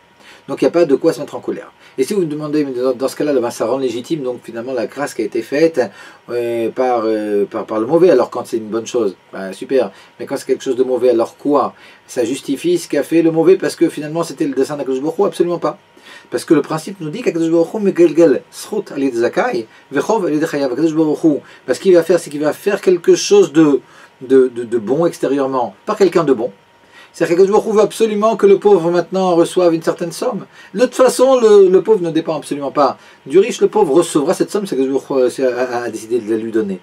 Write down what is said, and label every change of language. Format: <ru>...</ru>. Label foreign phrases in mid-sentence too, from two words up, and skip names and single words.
<fr>Donc il n'y a pas de quoi se mettre en colère. Et si vous me demandez, dans ce cas-là, ça rend légitime donc finalement la grâce qui a été faite par le mauvais, alors quand c'est une bonne chose, super. Mais quand c'est quelque chose de mauvais, alors quoi? Ça justifie ce qu'a fait le mauvais parce que finalement c'était le dessein d'Akadosh Baruch Hu? Absolument pas. Parce que le principe nous dit qu'Akadosh Baruch Hu</fr> <he>מגלגל זכות על יד זכאי וחוב על יד חייב.</he> <fr>Akadosh Baruch Hu, parce qu'il va faire, c'est qu'il va faire quelque chose de bon extérieurement, par quelqu'un de bon. C'est-à-dire qu'Akadosh Baruch Hu veut absolument que le pauvre maintenant reçoive une certaine somme. De toute façon, le pauvre ne dépend absolument pas du riche. Le pauvre recevra cette somme, c'est qu'Akadosh Baruch Hu a décidé de la lui donner.</fr>